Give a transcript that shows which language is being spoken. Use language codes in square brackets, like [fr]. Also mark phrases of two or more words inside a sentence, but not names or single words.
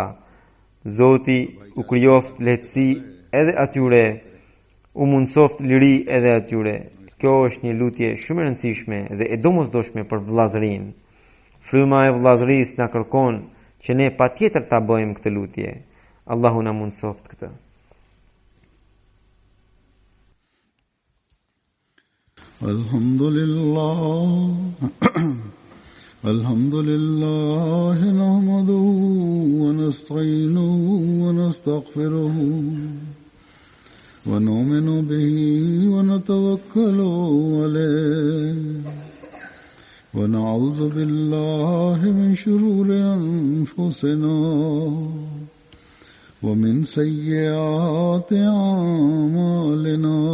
[sq] Zoti u krijoft lehtësi edhe atyre, u mundsoft liri edhe atyre. Kjo është një lutje shumë e rëndësishme dhe e domosdoshme për vllazërinë. Fryma e vllazërisë na kërkon që ne patjetër ta bëjmë këtë lutje. Allahu na mundsoft këtë. [ar] الحمد لله نحمده ونستعينه و ونستغفره ونؤمن به ونتوكل عليه ونعوذ بالله من شرور أنفسنا ومن سيئات أعمالنا.